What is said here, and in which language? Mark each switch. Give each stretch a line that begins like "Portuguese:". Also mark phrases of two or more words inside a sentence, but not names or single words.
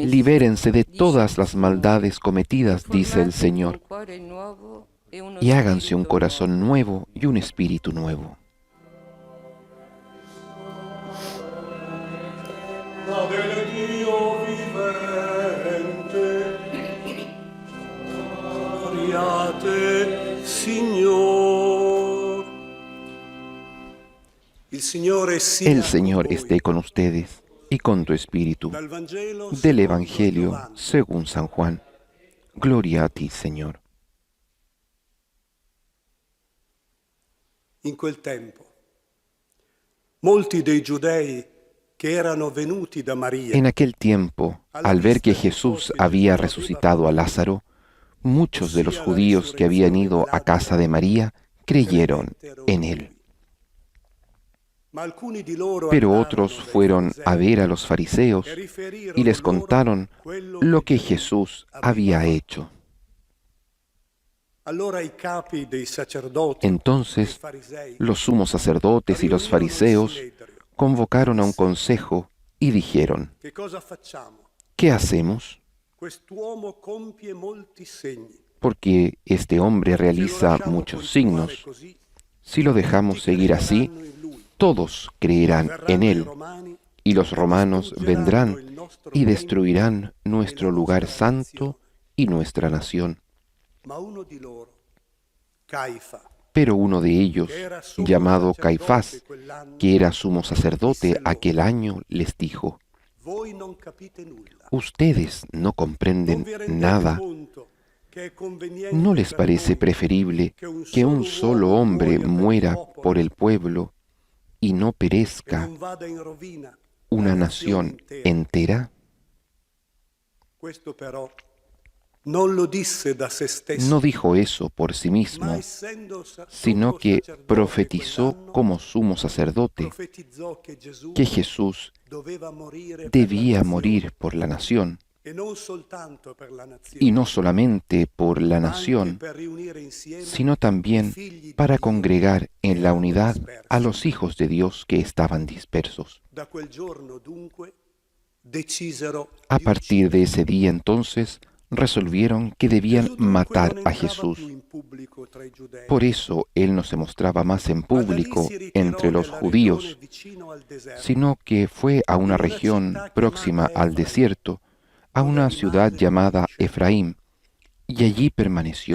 Spanish: Libérense de dice todas
Italian: il
Spanish: las
Italian: Signore,
Spanish: maldades cometidas,
Italian: e
Spanish: dice el
Italian: formatevi
Spanish: Señor,
Italian: un cuore nuovo e uno
Spanish: y háganse un
Italian: spirito
Spanish: corazón
Italian: nuovo.
Spanish: nuevo y un espíritu nuevo.
Italian: La del Dio vivente, gloriate, Signor. Il Signore sia
Spanish: El Señor
Italian: con voi.
Spanish: esté con ustedes y con tu espíritu.
Italian: Dal Vangelo
Spanish: Del
Italian: secondo
Spanish: Evangelio
Italian: Giovanni.
Spanish: según San Juan. Gloria a ti, Señor.
Italian: In quel tempo, molti dei giudei che erano venuti da Maria
Spanish: En aquel tiempo, al ver que Jesús había resucitado a Lázaro, muchos de los judíos que habían ido a casa de María creyeron en él.
Italian: ma alcuni di loro
Spanish: Pero
Italian: andarono
Spanish: otros
Italian: dai
Spanish: fueron a
Italian: farisei
Spanish: ver a los fariseos
Italian: e riferirono
Spanish: y les
Italian: loro
Spanish: contaron
Italian: quello
Spanish: lo que
Italian: Gesù
Spanish: Jesús
Italian: aveva
Spanish: había
Italian: fatto.
Spanish: hecho.
Italian: Allora i capi dei sacerdoti e i
Spanish: Entonces
Italian: farisei
Spanish: los sumos sacerdotes y los
Italian: riunirono il
Spanish: fariseos
Italian: Sinedrio.
Spanish: convocaron a un consejo y dijeron,
Italian: Che cosa facciamo?
Spanish: ¿qué hacemos?
Italian: Quest'uomo compie molti segni.
Spanish: Porque este hombre
Italian: Se lo
Spanish: realiza
Italian: lasciamo
Spanish: muchos
Italian: continuare
Spanish: signos.
Italian: così,
Spanish: Si lo dejamos
Italian: tutti
Spanish: seguir así,
Italian: crederanno in lui.
Spanish: todos creerán en
Italian: Verranno i
Spanish: él,
Italian: romani
Spanish: y los
Italian: e
Spanish: romanos
Italian: distruggeranno
Spanish: vendrán
Italian: il nostro
Spanish: y
Italian: tempio
Spanish: destruirán nuestro
Italian: e la
Spanish: lugar
Italian: nostra
Spanish: santo
Italian: nazione.
Spanish: y nuestra nación.
Italian: Ma uno di loro, Caifa,
Spanish: Pero uno de ellos,
Italian: che era sumo
Spanish: llamado
Italian: sacerdote
Spanish: Caifás,
Italian: quell'anno,
Spanish: que era sumo sacerdote aquel año, les dijo,
Italian: voi non capite nulla.
Spanish: ustedes no
Italian: Non
Spanish: comprenden
Italian: vi rendete
Spanish: nada.
Italian: conto che è conveniente
Spanish: ¿No les
Italian: per
Spanish: parece
Italian: noi
Spanish: preferible que un solo hombre muera por el pueblo y no
Italian: che
Spanish: perezca
Italian: non vada in rovina
Spanish: una
Italian: la
Spanish: nación
Italian: intera?
Spanish: entera?
Italian: Questo però non lo disse da se stesso,
Spanish: No dijo eso por sí
Italian: ma
Spanish: mismo,
Italian: essendo
Spanish: sino
Italian: sommo
Spanish: que
Italian: sacerdote
Spanish: profetizó
Italian: quell'anno,
Spanish: como sumo sacerdote
Italian: profetizzò che Gesù
Spanish: que Jesús
Italian: doveva morire per la
Spanish: debía
Italian: nazione,
Spanish: morir por la nación,
Italian: e non soltanto per la nazione,
Spanish: y no solamente por la
Italian: ma anche
Spanish: nación,
Italian: per riunire insieme
Spanish: sino también para congregar en la unidad a los hijos de Dios que estaban dispersos.
Italian: Da quel giorno dunque decisero
Spanish: A
Italian: di
Spanish: partir de ese día entonces resolvieron que debían
Italian: Gesù dunque
Spanish: matar
Italian: non
Spanish: a
Italian: entrava
Spanish: Jesús.
Italian: più in pubblico tra i giudei,
Spanish: Por eso él no se mostraba más en
Italian: ma da lì
Spanish: público
Italian: si ritirò
Spanish: entre los
Italian: nella
Spanish: judíos,
Italian: regione vicino al deserto,
Spanish: sino que fue a una región próxima al desierto, a una ciudad llamada Efraín, y allí permaneció